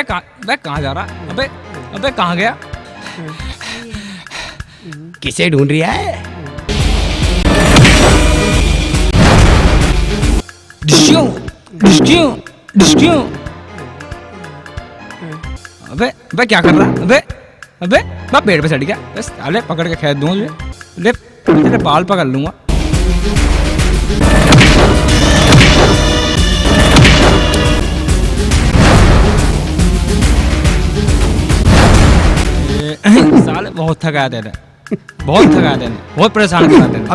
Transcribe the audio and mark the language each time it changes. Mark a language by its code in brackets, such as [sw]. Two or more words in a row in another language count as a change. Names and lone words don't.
[hi] कहाँ जा रहा? अबे अबे कहाँ गया? किसे ढूंढ रहा है? डिस्क्यों डिस्क्यों डिस्क्यों। अबे अबे क्या कर रहा? अबे अबे मैं पेड़ पे चढ़ गया। बस अरे पकड़ के खेत दूँ ले, तेरे बाल पकड़ लूंगा। साले बहुत थकाया तेरे, बहुत थकाया तेरे, बहुत परेशान करा तेरे।